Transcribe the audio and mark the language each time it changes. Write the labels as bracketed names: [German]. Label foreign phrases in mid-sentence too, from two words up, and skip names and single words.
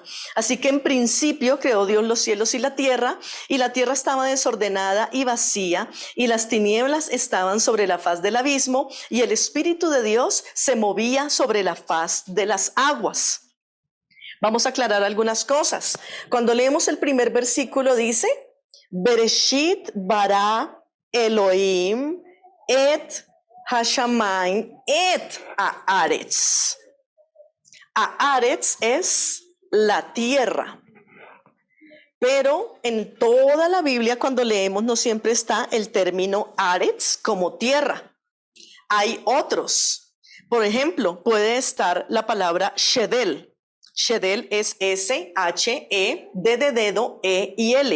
[Spanish] Así que en principio creó Dios los cielos y la tierra estaba desordenada y vacía, y las tinieblas estaban sobre la faz del abismo, y el Espíritu de Dios se movía sobre la faz de las aguas. Vamos a aclarar algunas cosas. Cuando leemos el primer versículo dice, [Hebrew] בראשית ברא אלהים את השמים ואת הארץ. [Spanish] Haaretz es la tierra. Pero en toda la Biblia, cuando leemos, no siempre está el término haaretz como tierra. Hay otros. Por ejemplo, puede estar la palabra shedel. Shedel es S-H-E, D de dedo, E-I-L.